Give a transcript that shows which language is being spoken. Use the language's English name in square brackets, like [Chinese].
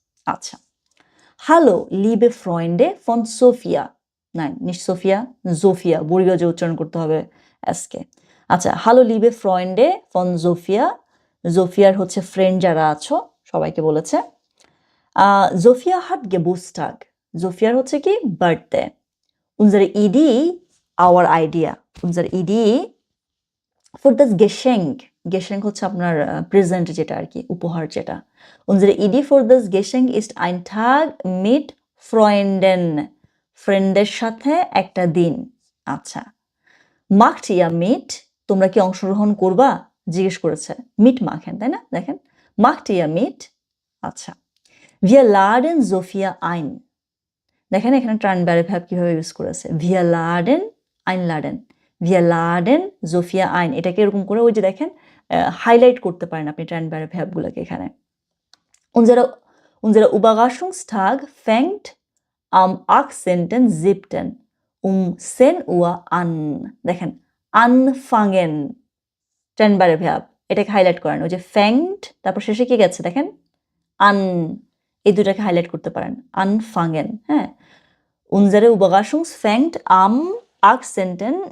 [Bangla] আচ্ছা, হ্যালো লিবে ফ্রয়েন্ডে von Sophia, না নিশ্চ সোফিয়া, জোফিয়া, বর্গীয় উচ্চারণ করতে হবে আজকে। আচ্ছা, হ্যালো লিবে ফ্রয়েন্ডে ফন জোফিয়া, জোফিয়ার হচ্ছে ফ্রেন্ড যারা আছো সবাইকে বলেছে। জোফিয়া হাট গেবুস্টাগ, জোফিয়ার হচ্ছে কি birthday. [German] unsere Idee, [English] our idea, [German] unsere Idee für das Geschenk, [Bangla] Geschenk হচ্ছে আপনার প্রেজেন্ট যেটা আর কি, উপহার যেটা। [German] unsere Idee für das Geschenk ist ein Tag mit Freunden, [Bangla] ফ্রেন্ডের সাথে একটা দিন। আচ্ছা, [German] macht ihr mit, [Bangla] তোমরা কি অংশগ্রহণ করবা জিজ্ঞেস করেছে। মিট machen, তাই না? [German] দেখেন, macht ihr mit। [Bangla] আচ্ছা, [German] wir laden Sophia ein, [Bangla] দেখেন এখানে ট্রানবারে ভ্যাব কিভাবে ইউজ করেছে। [German] wir laden einladen, wir laden Sophia ein, [Bangla] এটাকে এরকম করে ওই যে দেখেন হাইলাইট করতে পারেন আপনি ট্রানবারে ভ্যাবগুলোকে এখানে। [German] unsere Überraschungstag fängt am 18.07. um 10 Uhr an, [Bangla] দেখেন anfangen, ট্রানবারে ভ্যাব, এটাকে হাইলাইট করেন। ওই যে fängt, তারপর শেষে কি গেছে দেখেন an, এই দুটাকে হাইলাইট করতে পারেন, anfangen। [German] হ্যাঁ, unsere Überraschung fängt am 18.